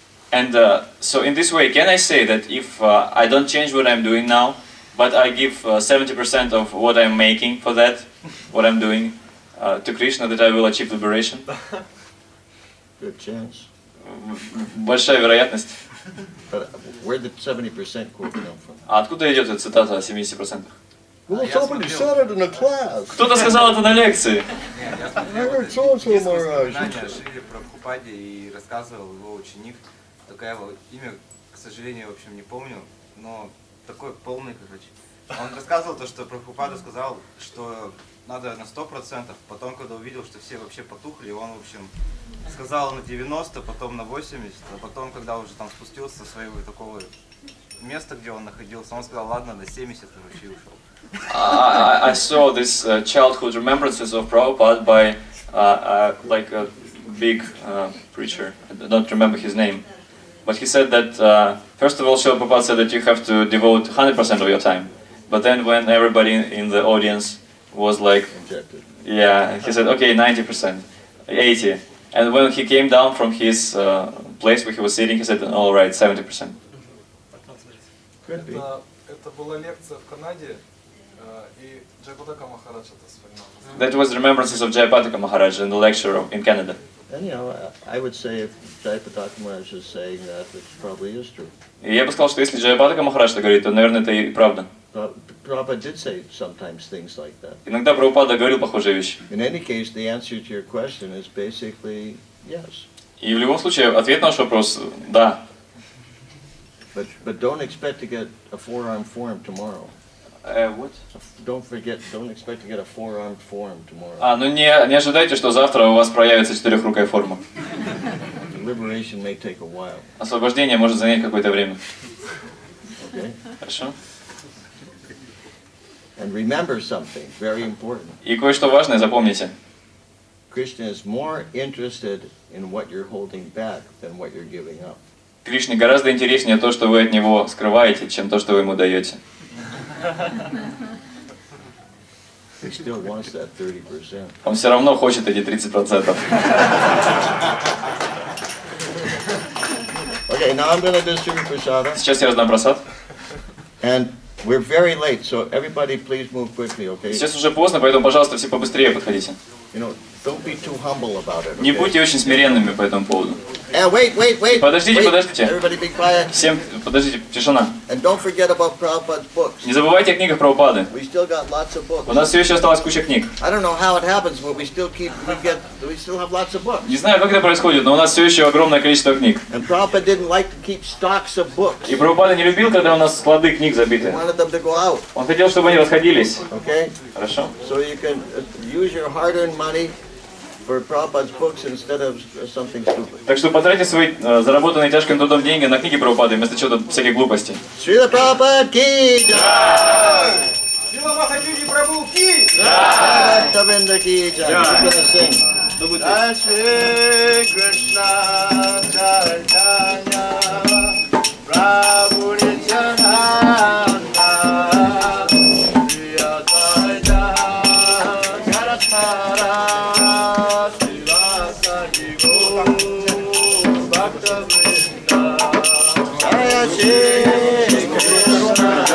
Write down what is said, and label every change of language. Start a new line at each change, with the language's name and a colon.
English: And so in this way, can I say that if I don't change what I'm doing now, but I give 70% of what I'm making for that, what I'm doing, to Krishna, that I will achieve liberation? Good chance.
Russian: Большая вероятность.
English: But where did 70% quote come from?
Russian: А откуда идет эта цитата о 70%?
English: Well, somebody said it in the class.
Russian: Кто-то сказал это на лекции. Нет, я
English: I
Russian: смотрел
English: heard so-and-so,
Russian: несколько
English: Maharaj.
Russian: воспоминаний о Шриле Прабхупаде и рассказывал его ученик. Такое его имя, к сожалению, в общем, не помню, но такой полный, короче. Он рассказывал то, что Прабхупада сказал, что надо на 100%, потом, когда увидел, что все вообще потухли, он, в общем, сказал на 90%, потом на 80%, а потом, когда уже там спустился со своего такого места, где он находился, он сказал, ладно, на 70% и вообще ушел.
English: I saw this childhood remembrances of Prabhupada by like a big preacher. I don't remember his name, but he said that first of all, Srila Prabhupada said that you have to devote 100% of your time. But then, when everybody in the audience was like, Injected. yeah, he said, okay, 90%, 80%. And when he came down from his place where he was sitting, he said, all right, 70%. Could be.
Russian: Это была лекция в Канаде, и Джайпатака Махарадж это вспоминал.
English: That was the remembrances of Jayapataka Maharaj in the lecture in Canada. And I would say if Jayapataka Maharaj is saying that, it probably is true.
Russian: И я бы сказал, что если Джайапатака Махарадж это говорит, то, наверное, это и правда.
English: Prabhupada did say sometimes things like that.
Russian: Иногда Прабхупада говорил похожие вещи.
English: In any case, the answer to your question is basically yes.
Russian: И в любом случае, ответ на ваш вопрос – да.
English: But don't expect to get a four-armed form tomorrow. What? Don't expect to get a four-armed form tomorrow.
Russian: Ну не ожидайте, что завтра у вас проявится четырехрукая форма.
English: Liberation may take a while.
Russian: Освобождение может занять какое-то время.
English: Okay?
Russian: Хорошо?
English: And remember something very important.
Russian: И кое-что важное запомните.
English: Krishna is more interested in what you're holding back than what you're giving up.
Russian: Кришне гораздо интереснее то, что вы от него скрываете, чем то, что вы ему даете.
English: He still wants that 30%.
Russian: Он все равно хочет эти 30%.
English: Okay, now I'm going to distribute prasada.
Russian: Сейчас я раздам просад.
English: And we're very late, so everybody please move quickly, okay?
Russian: Сейчас уже поздно, поэтому, пожалуйста, все побыстрее подходите.
English: You know, Don't be too humble about it.
Russian: Не
English: Okay?
Russian: будьте очень смиренными по этому поводу.
English: Wait.
Russian: Подождите,
English: Wait.
Russian: подождите.
English: Everybody be quiet.
Russian: Всем, подождите, тишина.
English: And don't forget about Prabhupada's books.
Russian: Не забывайте о книгах Прабхупады.
English: We still got lots of books.
Russian: У нас все еще осталась куча книг.
English: I don't know how it happens, but we still have lots of books.
Russian: Не знаю, как это происходит, но у нас все еще огромное количество книг.
English: And Prabhupada didn't like to keep stocks of books.
Russian: И Прабхупада не любил, когда у нас склады книг
English: He
Russian: забиты.
English: wanted them to go out.
Russian: Он хотел, чтобы они расходились.
English: Okay?
Russian: Хорошо?
English: So you can use your hard-earned money for Prabhupada's books instead of something stupid.
Russian: Так что потратьте свои заработанные тяжким трудом деньги на книги Прабхупады вместо чего-то всяких глупостей.
English: Srila Prabhupada ki jai!
Russian: Сила Махадьюти прабху ки!
Sanskrit: Bhaktavinda ki jai!
English: We're gonna sing.
Sanskrit: Jai Shri Krishna Chaitanya Prabhu Nityananda Shri Advaita Gadadhara Srivasadi Gaur Bhaktavinda Jai Shri Krishna